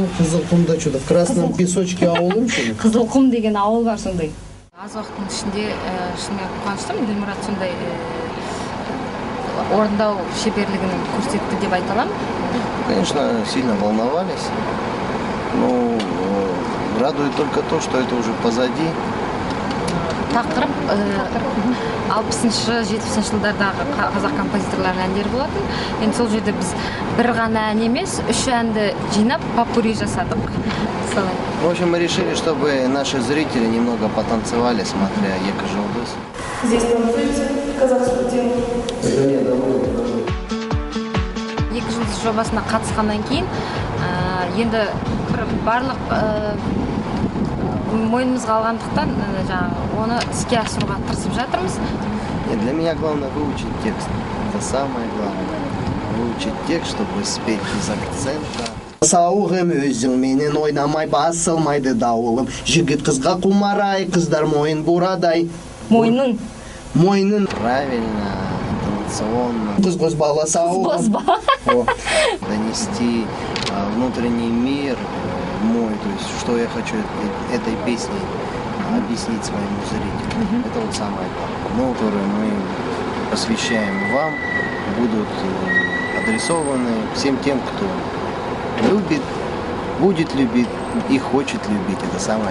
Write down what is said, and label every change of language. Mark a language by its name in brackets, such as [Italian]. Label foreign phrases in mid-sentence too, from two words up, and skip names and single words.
[Russian] Кызылкумда что-то в красном песочке ауылым что ли? [Kazakh] Кызылкум деген ауыл бар сондай. Аз уақыттың ішінде шынымен қуаныштымын. Дилмұрат сондай орындау шеберлігін көрсетті деп айта аламын. [Russian] Конечно, сильно волновались, но радует только то, что это уже позади. [Kazakh] Тақырып 60-70 жылдардағы қазақ композиторларының әндері болатын. Енді сол жерде біз бір ғана ән емес, 3 әнді жинап, попурри жасадық. [Russian] В общем, мы решили, чтобы наши зрители немного потанцевали, смотря Ека Жұлдыз. Здесь танцуете казахскую тему? [Kazakh] Ека Жұлдыз жобасына қатысқаннан кейін, енді барлық мойнымызға алғандықтан оны іске асыруға тырысып жатырмыз. [Russian] Для меня главное выучить текст. Это самое главное. Выучить текст, чтобы спеть без акцента. [Kazakh] Сауығым өзің менен ойнамай басылмайды дауылым. Жігіт қызға құмарай, қыздар мойын бурадай. Мойнын. Мойнын. [Russian] Правильно, интонационно. [Kazakh] Қыз бала сауығым. [Russian] Донести внутренний мир мой, то есть что я хочу этой песней объяснить своему зрителю. Это вот самое главное, которое мы посвящаем вам, будут адресованы всем тем, кто любит, будет любить и хочет любить.